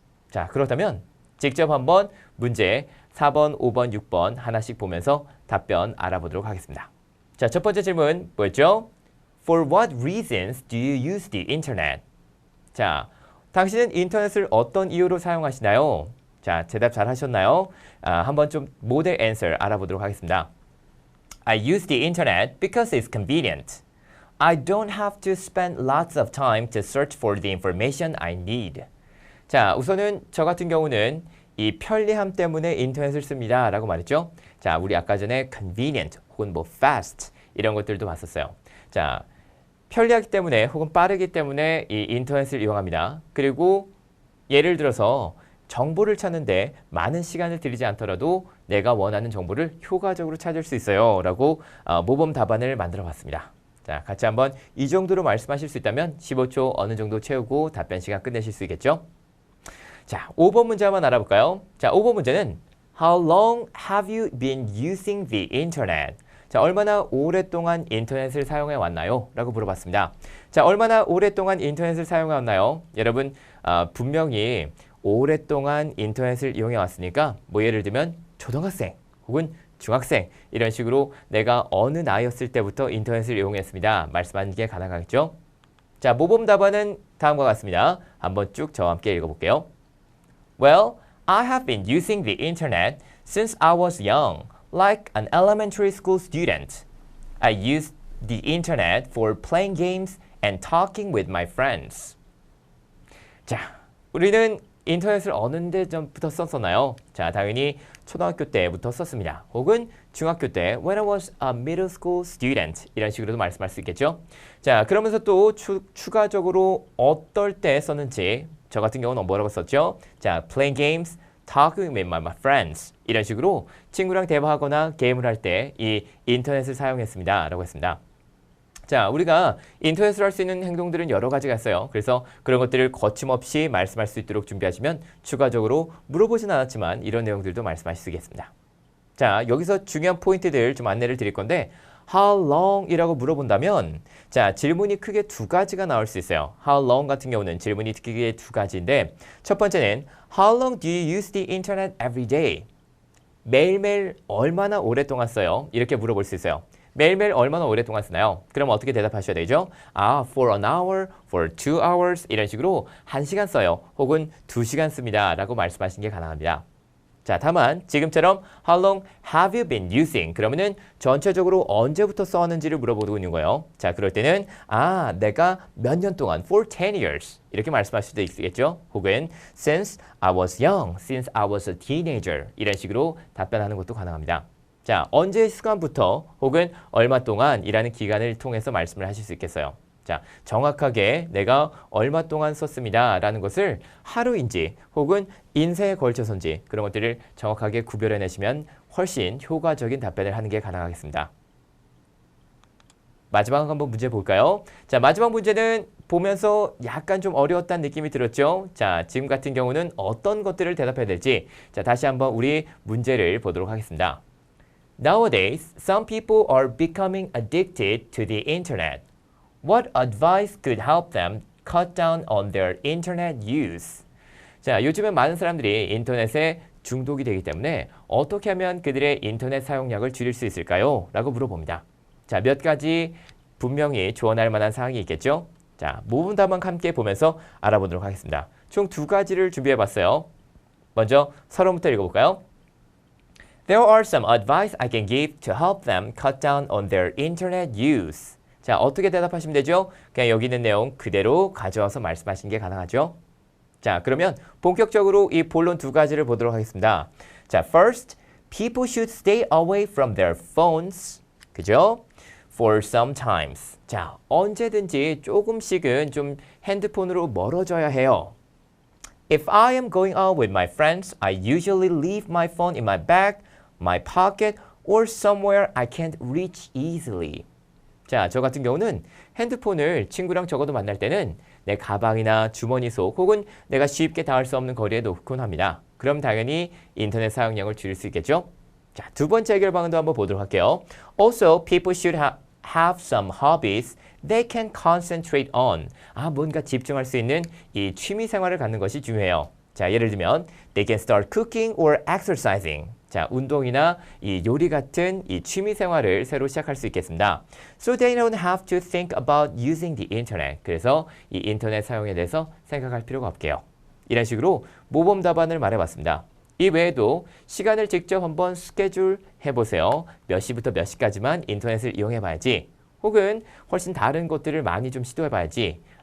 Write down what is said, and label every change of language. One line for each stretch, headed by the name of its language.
Korean: 자, 그렇다면 직접 한번 문제 4번, 5번, 6번 하나씩 보면서 답변 알아보도록 하겠습니다. 자, 첫 번째 질문 뭐였죠?
English: For what reasons do you use the internet?
Korean: 자, 당신은 인터넷을 어떤 이유로 사용하시나요? 자, 대답 잘 하셨나요? 한번 좀 모델 answer 알아보도록 하겠습니다.
English: I use the internet because it's convenient. I don't have to spend lots of time to search for the information I need.
Korean: 자, 우선은 저 같은 경우는 이 편리함 때문에 인터넷을 씁니다 라고 말했죠. 자, 우리 아까 전에 convenient 혹은 뭐 fast 이런 것들도 봤었어요. 자, 편리하기 때문에 혹은 빠르기 때문에 이 인터넷을 이용합니다. 그리고 예를 들어서 정보를 찾는데 많은 시간을 들이지 않더라도 내가 원하는 정보를 효과적으로 찾을 수 있어요 라고 모범 답안을 만들어 봤습니다. 자, 같이 한번 이 정도로 말씀하실 수 있다면 15초 어느 정도 채우고 답변 시간 끝내실 수 있겠죠? 자, 5번 문제 한번 알아볼까요? 자, 5번 문제는
English: How long have you been using the internet?
Korean: 자, 얼마나 오랫동안 인터넷을 사용해 왔나요? 라고 물어봤습니다. 자, 얼마나 오랫동안 인터넷을 사용해 왔나요? 여러분, 분명히 오랫동안 인터넷을 이용해 왔으니까 뭐 예를 들면 초등학생 혹은 중학생 이런 식으로 내가 어느 나이였을 때부터 인터넷을 이용했습니다. 말씀하는 게 가능하겠죠? 자, 모범 답안은 다음과 같습니다. 한번 쭉 저와 함께 읽어볼게요.
English: Well, I have been using the internet since I was young, like an elementary school student. I used the internet for playing games and talking with my friends.
Korean: 자, 우리는 인터넷을 어느 때부터 썼었나요? 자, 당연히 초등학교 때부터 썼습니다. 혹은 중학교 때
English: when I was a middle school student
Korean: 이런 식으로도 말씀할 수 있겠죠? 자, 그러면서 또 추가적으로 어떨 때 썼는지 저 같은 경우는 뭐라고 썼죠? 자,
English: playing games, talking with my friends
Korean: 이런 식으로 친구랑 대화하거나 게임을 할 때 이 인터넷을 사용했습니다 라고 했습니다. 자, 우리가 인터넷으로 할 수 있는 행동들은 여러 가지가 있어요. 그래서 그런 것들을 거침없이 말씀할 수 있도록 준비하시면 추가적으로 물어보진 않았지만 이런 내용들도 말씀하실 수 있겠습니다. 자, 여기서 중요한 포인트들 좀 안내를 드릴 건데 How long 이라고 물어본다면 자, 질문이 크게 두 가지가 나올 수 있어요.
English: How long
Korean: 같은 경우는 질문이 크게 두 가지인데 첫 번째는
English: How long do you use the internet every day?
Korean: 매일매일 얼마나 오랫동안 써요? 이렇게 물어볼 수 있어요. 매일매일 얼마나 오랫동안 쓰나요? 그럼 어떻게 대답하셔야 되죠?
English: for an hour, for 2 hours
Korean: 이런 식으로 1시간 써요. 혹은 2시간 씁니다. 라고 말씀하시는 게 가능합니다. 자, 다만 지금처럼
English: How long have you been using?
Korean: 그러면은 전체적으로 언제부터 써왔는지를 물어보고 있는 거예요. 자, 그럴 때는 내가 몇 년 동안
English: for 10 years
Korean: 이렇게 말씀하실 수도 있겠죠.
English: 혹은 since I was young, since I was a teenager
Korean: 이런 식으로 답변하는 것도 가능합니다. 자, 언제 시간부터 혹은 얼마 동안이라는 기간을 통해서 말씀을 하실 수 있겠어요. 자, 정확하게 내가 얼마 동안 썼습니다 라는 것을 하루인지 혹은 인생에 걸쳐서인지 그런 것들을 정확하게 구별해내시면 훨씬 효과적인 답변을 하는 게 가능하겠습니다. 마지막 한번 문제 볼까요? 자, 마지막 문제는 보면서 약간 좀 어려웠다는 느낌이 들었죠? 자, 지금 같은 경우는 어떤 것들을 대답해야 될지 자, 다시 한번 우리 문제를 보도록 하겠습니다.
English: Nowadays, some people are becoming addicted to the internet. What advice could help them cut down on their internet use?
Korean: 자, 요즘엔 많은 사람들이 인터넷에 중독이 되기 때문에 어떻게 하면 그들의 인터넷 사용량을 줄일 수 있을까요? 라고 물어봅니다. 자, 몇 가지 분명히 조언할 만한 사항이 있겠죠? 자, 모범 답안 함께 보면서 알아보도록 하겠습니다. 총 두 가지를 준비해 봤어요. 먼저 서론부터 읽어볼까요?
English: There are some advice I can give to help them cut down on their internet use.
Korean: 자, 어떻게 대답하시면 되죠? 그냥 여기 있는 내용 그대로 가져와서 말씀하시는 게 가능하죠. 자, 그러면 본격적으로 이 본론 두 가지를 보도록 하겠습니다.
English: 자, first, people should stay away from their phones.
Korean: 그죠?
English: For some times.
Korean: 자, 언제든지 조금씩은 좀 핸드폰으로 멀어져야 해요.
English: If I am going out with my friends, I usually leave my phone in my bag, my pocket, or somewhere I can't reach easily.
Korean: 자, 저 같은 경우는 핸드폰을 친구랑 적어도 만날 때는 내 가방이나 주머니 속 혹은 내가 쉽게 닿을 수 없는 거리에 놓곤 합니다. 그럼 당연히 인터넷 사용량을 줄일 수 있겠죠? 자, 두 번째 해결 방안도 한번 보도록 할게요.
English: Also, people should have some hobbies they can concentrate on.
Korean: 뭔가 집중할 수 있는 이 취미 생활을 갖는 것이 중요해요. 자, 예를 들면
English: they can start cooking or exercising.
Korean: 자, 운동이나 이 요리 같은 이 취미 생활을 새로 시작할 수 있겠습니다.
English: So they don't have to think about using the internet.
Korean: 그래서 이 인터넷 사용에 대해서 생각할 필요가 없게요. 이런 식으로 모범 답안을 말해봤습니다. 이 외에도 시간을 직접 한번 스케줄 해보세요. 몇 시부터 몇 시까지만 인터넷을 이용해봐야지. 혹은 훨씬 다른 것들을 많이 좀 시도해봐야지.